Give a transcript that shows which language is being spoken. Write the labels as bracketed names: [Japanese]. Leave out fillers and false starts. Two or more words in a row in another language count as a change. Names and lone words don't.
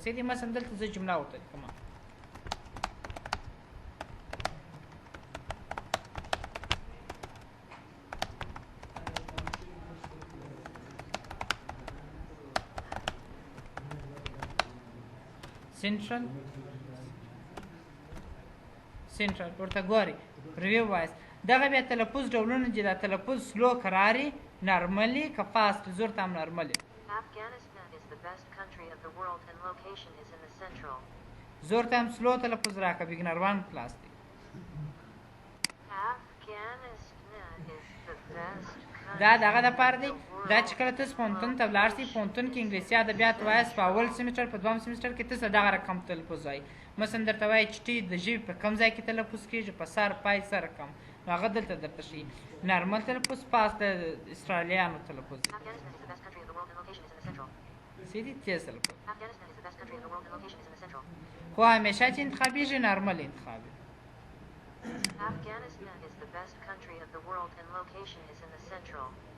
[Pashto] سیدي مثلا دلته زه جمله ورته لیکم، سنټرل ورته ګوري [English] review voice. [Pashto] دغه بیا تلفظ ډولونه چې دا تلفظ سلو کراري، نارملي که فاست. زور ته هم نارملي. [English] Afghanistan is the best country of the world and location is in the central. [Pashto] زور ته هم سلو تلفظ راکه، بیګنر 1 کلاس دی. [English] Afghanistan is the best [Pashto] دا دغه دپاره دی، دا چې کله تاسو پوهنتون ته ولاړ شئ، پوهنتون کې انګلیسي ادبیات وایاست، په اول سیمسټر په دویم سیمسټر کې تاسو دغه رقم تلفظ وایي. مثلا درته وایي چې ټي د ژبې په کوم ځای کې تلفظ کېږي، په سر پای سر رقم، نو هغه دلته درته ښیي. نارمل تلفظ پاس د اسټرالیانو تلفظ دی. [English] Afghanistan is the best country of the world and location is in the central. [Pashto] سیدي تیز تلفظ. [English] Afghanistan is the best country of the world and location is in the central. [Pashto] خو همیشه چې انتخابېږي نارمل انتخابي. [English] Afghanistan is the best country of the world and location is in the central.